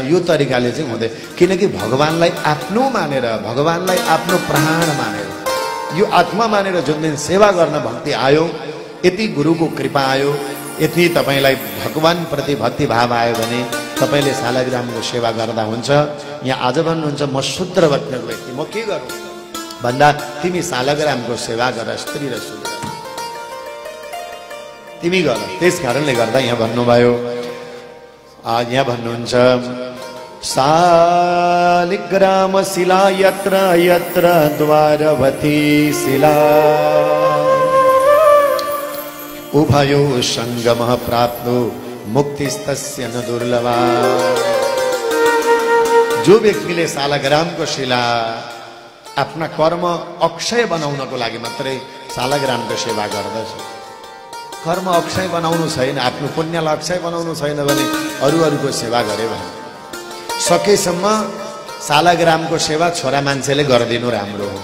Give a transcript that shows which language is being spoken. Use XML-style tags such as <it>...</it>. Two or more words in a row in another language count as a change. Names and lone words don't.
<ne>यो तरिकाले चाहिँ हुँदैन, किनकि भगवानलाई आफ्नो मानेर, भगवानलाई आफ्नो प्राण मानेर, यो आत्मा मानेर जुन दिन सेवा गर्न भक्ति आयो, यति गुरुको कृपा आयो, यति तपाईँलाई भगवानप्रति भक्तिभाव आयो भने तपाईँले सालग्रामको सेवा गर्दा हुन्छ। यहाँ आज भन्नुहुन्छ म शूद्र वर्गको व्यक्ति, म के गरौँ भन्दा तिमी सालग्रामको सेवा गर, स्त्री र शूद्र तिमी गर। त्यस कारणले गर्दा यहाँ भन्नुभयो, यहाँ भन्नुहुन्छ</ne> <sa>सालिग्राम शिला यत्र यत्र द्वारवती शिला उभयो संगमः प्राप्तो मुक्तिस्तस्य न दुर्लभा।</sa> <ne>जो व्यक्तिले सालग्रामको शिला आफ्ना कर्म अक्षय बनाउनको लागि मात्रै सालग्रामको सेवा गर्दछ, कर्म अक्षय बनाउनु छैन, आफ्नो पुण्यलाई अक्षय बनाउनु छैन भने अरूको सेवा गरे भने सकेसम्म सालग्रामको सेवा छोरा मान्छेले गरिदिनु राम्रो हो।</ne>